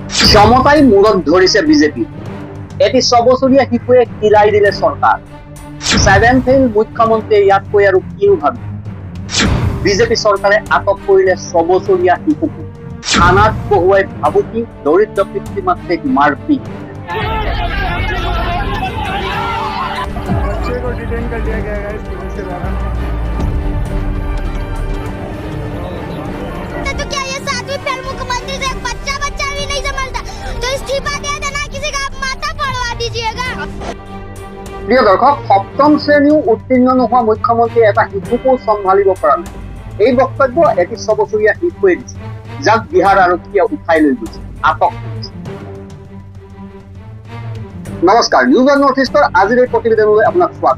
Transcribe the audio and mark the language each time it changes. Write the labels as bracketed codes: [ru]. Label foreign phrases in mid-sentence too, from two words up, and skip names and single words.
[as] ক্ষমতাই মূৰত ধৰিছে বিজেপি। এটি 6 বছৰীয়া শিশুৱে কিলাই দিলে চৰকাৰ। 7 ফেইল মুখ্যমন্ত্ৰীয়ে ইয়াতকৈ আৰু কিনো ভাবি বিজেপি চৰকাৰে আটক কৰিলে 6 বছৰীয়া শিশুক। থানাত বহুৱাই ভাবুকি, দৰিদ্ৰ পিতৃ মাতৃক মাৰপিট। [hi] बच्चे को डिटेन कर लिया गया है स्कूल से बाहर। तो क्या ये 7वीं फेल मुख्यमंत्री से एक बच्चा भी नहीं संभलता, तो इस्तीफा दे देना, किसी का आप माथा पड़वा दीजिएगा। [as] প্ৰিয় দৰ্শক, সপ্তম শ্ৰেণীও উত্তীৰ্ণ নোহোৱা মুখ্যমন্ত্ৰীয়ে এটা শিশুকো চম্ভালিব পৰা নাই। এই বক্তব্য এটি 6 বছৰীয়া শিশুৱে দিছে, যাক বিহাৰ আৰক্ষীয়ে উঠাই লৈ গৈছে, আটক কৰিছে। নমস্কাৰ, নিউজ অন নৰ্থ ইষ্টৰ আজিৰ এই প্ৰতিবেদনলৈ আপোনাক স্বাগতম।